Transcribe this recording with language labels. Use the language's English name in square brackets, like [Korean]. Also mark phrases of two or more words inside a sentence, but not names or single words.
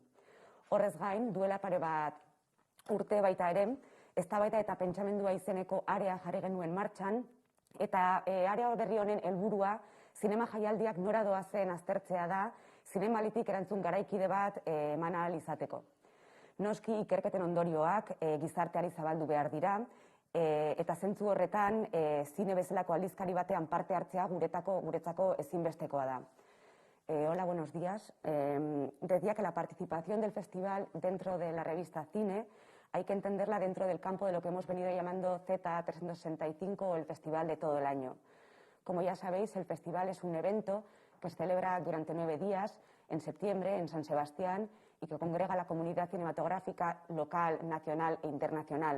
[Basque] Horrez gain, duela pare bat urte baita ere, eztabaida eta pentsamendua izeneko area jarri genuen martxan, eta area berri honen helburua zinema jaialdiak nora doazen aztertzea da, zinemalitik erantzun garaikide bat eman ahal izateko. Noski ikerketen ondorioak gizarteari zabaldu behar dira, eta zentzu horretan zine bezalako aldizkari batean parte hartzea guretzako ezinbestekoa da. [Spanish] Hola, buenos días. Decía que la participación del festival dentro de la revista Cine hay que entenderla dentro del campo de lo que hemos venido llamando Z365 o el Festival de todo el año. Como ya sabéis, el festival es un evento que se celebra durante 9 días, en septiembre, en San Sebastián, y que congrega a la comunidad cinematográfica local, nacional e internacional.